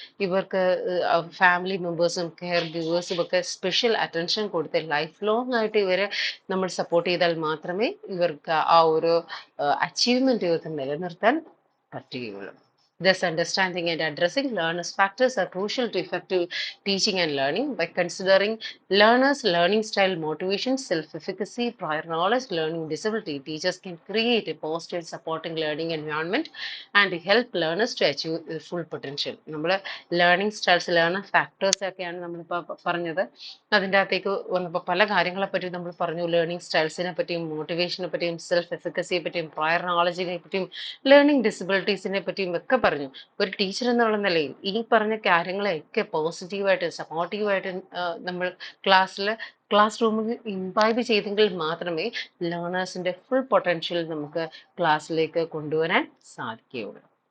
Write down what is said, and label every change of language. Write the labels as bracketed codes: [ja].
[ml] ഇവർക്ക് family മെമ്പേഴ്സും care ഗിവേഴ്സും ഒക്കെ special attention കൊടുത്ത് ലൈഫ് ലോങ് ആയിട്ട് ഇവരെ നമ്മൾ സപ്പോർട്ട് ചെയ്താൽ മാത്രമേ ഇവർക്ക് ആ ഒരു അച്ചീവ്മെന്റ് ഇവർക്ക് നിലനിർത്താൻ പറ്റുകയുള്ളൂ. [en] Thus, understanding and addressing learners' factors are crucial to effective teaching and learning. By considering learners' learning style, motivation, self-efficacy, prior knowledge, learning disability, teachers can create a positive supporting learning environment and help learners to achieve full potential. [ml] നമ്മൾ learning styles, learner factors ഒക്കെയാണ് നമ്മളിപ്പോൾ പറഞ്ഞത്. അതിൻ്റെ അകത്തേക്ക് വന്നപ്പോൾ പല കാര്യങ്ങളെ പറ്റി നമ്മൾ പറഞ്ഞു. ലേണിംഗ് സ്റ്റൈൽസിനെ പറ്റിയും മോട്ടിവേഷനെ പറ്റിയും സെൽഫ് എഫിക്കസിയെ പറ്റിയും പ്രയർ നോളജിനെ പറ്റിയും ലേണിംഗ് ഡിസബിലിറ്റീസിനെ പറ്റിയും ഒക്കെ പറഞ്ഞു. ഒരു ടീച്ചർ എന്നുള്ള നിലയിൽ ഈ പറഞ്ഞ കാര്യങ്ങളെയൊക്കെ പോസിറ്റീവായിട്ട് സപ്പോർട്ടീവായിട്ട് നമ്മൾ ക്ലാസ് റൂമിൽ ഇംബൈബ് ചെയ്തെങ്കിൽ മാത്രമേ ലേണേഴ്സിൻ്റെ ഫുൾ പൊട്ടൻഷ്യൽ നമുക്ക് ക്ലാസ്സിലേക്ക് കൊണ്ടുവരാൻ സാധിക്കുകയുള്ളൂ.